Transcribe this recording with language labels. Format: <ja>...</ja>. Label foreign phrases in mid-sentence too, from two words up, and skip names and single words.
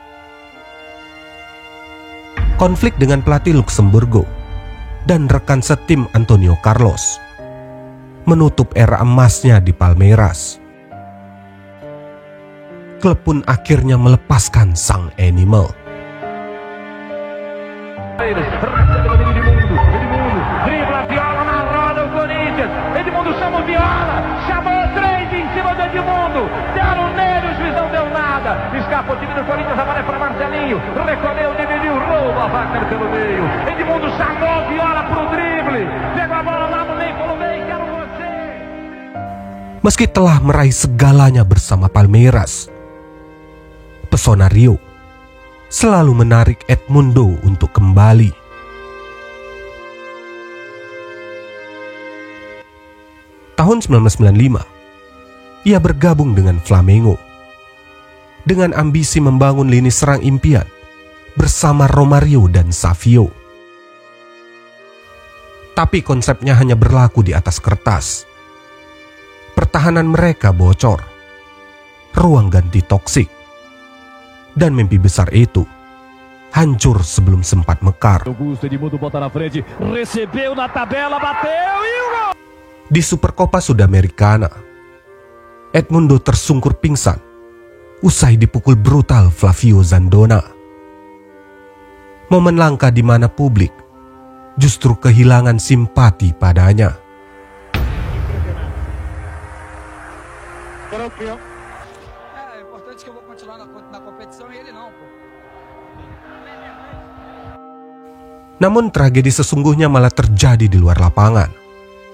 <id>Konflik dengan pelatih Luxemburgo dan rekan setim Antonio Carlos menutup era emasnya di Palmeiras. Klub pun akhirnya melepaskan sang animal.</id> <pt>Dribla Viola na roda, o Corinthians. Edmundo chama o Viola, chamou 3 em cima do Edmundo. Deram nele, o juiz não deu nada. Escapa o time do Corinthians, a bola é para Marcelinho. Recolheu, dividiu, rouba Wagner pelo meio. Edmundo chamou Viola pro drible. Pegou a bola lá no meio, falou: "Vem, quero você."</pt> <id>Meski telah meraih segalanya bersama Palmeiras, pesona Rio selalu menarik Edmundo untuk kembali. Tahun 1995, ia bergabung dengan Flamengo dengan ambisi membangun lini serang impian bersama Romario dan Savio. Tapi konsepnya hanya berlaku di atas kertas. Pertahanan mereka bocor, ruang ganti toksik, dan mimpi besar itu hancur sebelum sempat mekar.</id> <pt>Augusto, Edmundo bota na frente, recebeu na tabela, bateu e o gol!</pt> <id>Di Supercopa Sudamericana, Edmundo tersungkur pingsan usai dipukul brutal Flavio Zandona. Momen langka di mana publik justru kehilangan simpati padanya. Namun tragedi sesungguhnya malah terjadi di luar lapangan.</id>